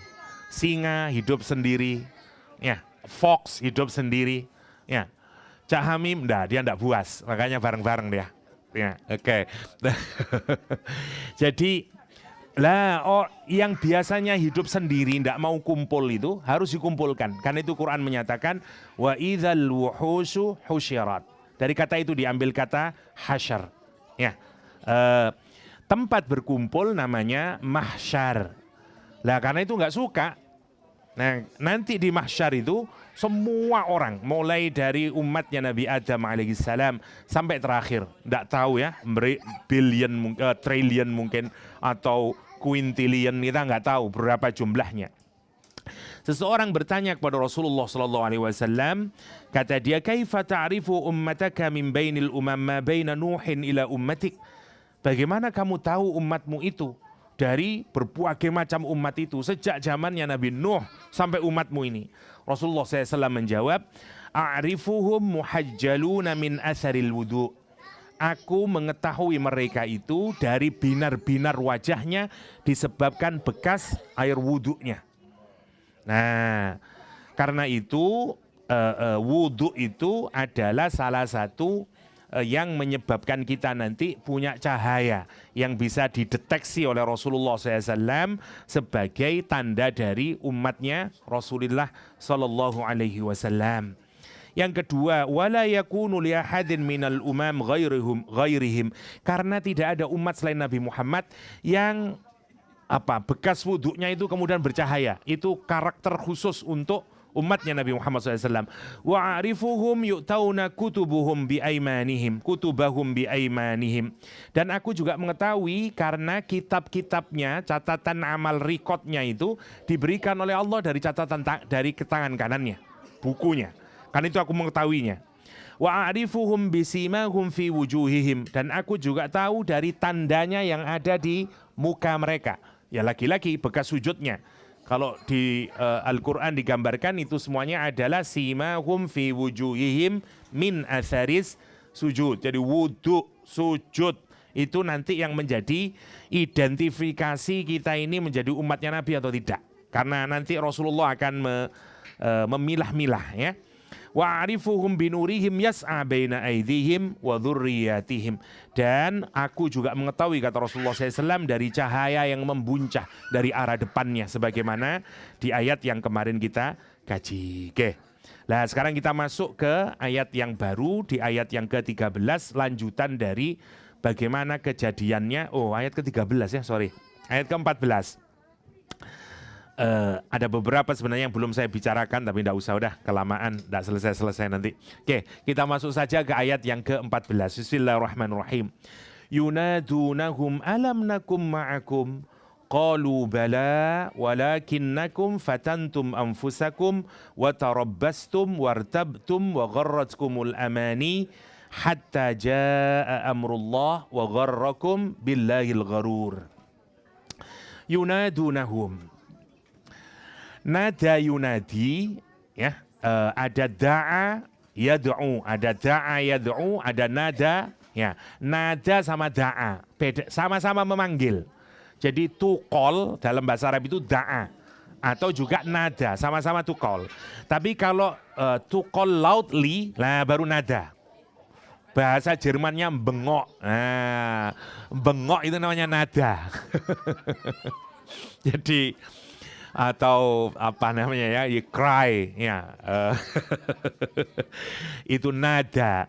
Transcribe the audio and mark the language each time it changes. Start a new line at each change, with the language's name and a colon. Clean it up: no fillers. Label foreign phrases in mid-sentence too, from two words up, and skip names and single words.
Indonesian: Singa hidup sendiri, ya. Fox hidup sendiri, ya. Cak Hamim, dia enggak buas, makanya bareng-bareng dia. Ya, oke. Jadi yang biasanya hidup sendiri tidak mau kumpul itu harus dikumpulkan. Karena itu Quran menyatakan
Arabic: وإذا الوحوش حشرت.
Indonesian: Dari kata itu diambil kata hasyar. Ya. Tempat berkumpul namanya mahsyar. Lah karena itu nggak suka. Nah nanti di mahsyar itu semua orang mulai dari umatnya Nabi Adam alaihissalam sampai terakhir, nggak tahu ya,
English: billion, trillion
Indonesian: mungkin atau quintillion, kita nggak tahu berapa jumlahnya. Seseorang bertanya kepada Rasulullah
Arabic: صلى الله عليه وسلم,
Indonesian: kata dia,
Arabic: "كيف تعرف أمتك من بين الأمم ما بين نوح إلى أمتك?"
Indonesian: Bagaimana kamu tahu umatmu itu dari berbagai macam umat itu sejak zamannya Nabi Nuh sampai umatmu ini? Rasulullah SAW menjawab,
Arabic: "أعرفهم محجلون من آثار الوضوء."
Indonesian: Aku mengetahui mereka itu dari binar-binar wajahnya disebabkan bekas air wudhunya. Nah, karena itu wudhu itu adalah salah satu yang menyebabkan kita nanti punya cahaya yang bisa dideteksi oleh Rasulullah SAW sebagai tanda dari umatnya Rasulullah
Arabic: صلى الله عليه وسلم.
Indonesian: Yang kedua,
Arabic: ولا يكون لأحد من الأمم غيرهم,
Indonesian: karena tidak ada umat selain Nabi Muhammad yang bekas wudhunya itu kemudian bercahaya. Itu karakter khusus untuk umatnya Nabi Muhammad SAW.
Arabic: وأعرفهم يؤتون كتبهم بأيمانهم.
Indonesian: Dan aku juga mengetahui karena kitab-kitabnya, catatan amal rekodnya itu diberikan oleh Allah dari catatan dari tangan kanannya, bukunya. Kan itu aku mengetahuinya.
Arabic: وأعرفهم بسيماهم في وجوههم,
Indonesian: dan aku juga tahu dari tandanya yang ada di muka mereka. Ya laki-laki bekas sujudnya. Kalau di Al-Quran digambarkan itu semuanya adalah
Arabic: سيماهم في وجوههم من أثر السجود.
Indonesian: Jadi wudhu, sujud itu nanti yang menjadi identifikasi kita ini menjadi umatnya Nabi atau tidak. Karena nanti Rasulullah akan memilah-milah ya.
Arabic: وأعرفهم بنورهم يسعى بين أيديهم وذرياتهم.
Indonesian: Dan aku juga mengetahui, kata Rasulullah SAW, dari cahaya yang membuncah dari arah depannya, sebagaimana di ayat yang kemarin kita kaji. Oke. Nah sekarang kita masuk ke ayat yang baru, di ayat yang ke-13, lanjutan dari bagaimana kejadiannya. Oh ayat ke-13 ya, sorry. Ayat ke-14. Ada beberapa sebenarnya yang belum saya bicarakan, tapi tidak usah, udah kelamaan, tidak selesai nanti. Oke, kita masuk saja ke ayat yang ke-14. Bismillahirrahmanirrahim.
Arabic: ينادونهم ألم نكن معكم قالوا بلى ولكنكم فتنتم أنفسكم وتربصتم وارتبتم وغرتكم الأماني حتى جاء أمر الله وغركم بالله الغرور. ينادونهم، نادى ينادي
Indonesian: ya, ada
Arabic: دعا يدعو, ada دعا يدعو,
Indonesian: ada nada ya. Nada sama da'a beda, sama-sama memanggil. Jadi
English: to call
Indonesian: dalam bahasa Arab itu da'a, atau juga nada, sama-sama
English: to call.
Indonesian: Tapi kalau
English: to call loudly,
Indonesian: lah baru nada. Bahasa Jermannya bengok. Nah, bengok itu namanya nada. Jadi atau apa namanya ya, cry ya. Itu nada.